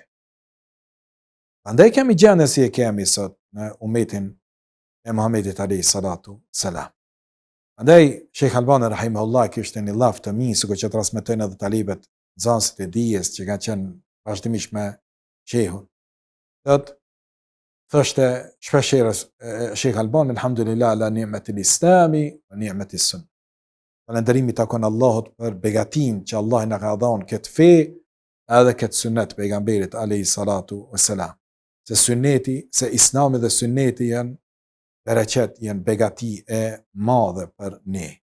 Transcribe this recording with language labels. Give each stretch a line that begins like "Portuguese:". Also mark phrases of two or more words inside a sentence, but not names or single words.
Albanian: Andaj kemi gjendje si e kemi sot në umetin e Muhamedit
Arabic: عليه الصلاة السلام.
Albanian: Andaj Sheikh Albani rahimahullah kishte një laf të mirë, sikur që transmetojnë edhe talibet nxënësit e dijes që kanë qenë vazhdimisht me shehun. Thoshte shpeshherës Sheikh Albani,
Arabic: الحمد لله على نعمة الإسلام ونعمة السنة.
Albanian: Falënderimi takon Allahut për begatin që Allah na ka dhënë këtë fe edhe këtë sunnet pejgamberit
Arabic: عليه الصلاة والسلام.
Albanian: Se sunneti, se islami dhe sunneti janë bereqet, janë begati e madhe për ne.